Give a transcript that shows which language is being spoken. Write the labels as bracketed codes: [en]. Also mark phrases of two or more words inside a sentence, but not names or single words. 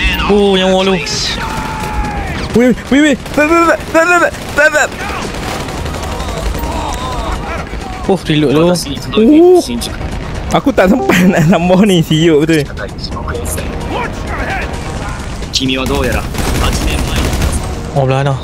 [ms] Oh, nyawa lu. Weh. Tak. Oh, reload lu. Aku tak sempat nak tambah ni, siuk betul. [ja] 君はどうやら8年前に [ms] Oh, belah mana?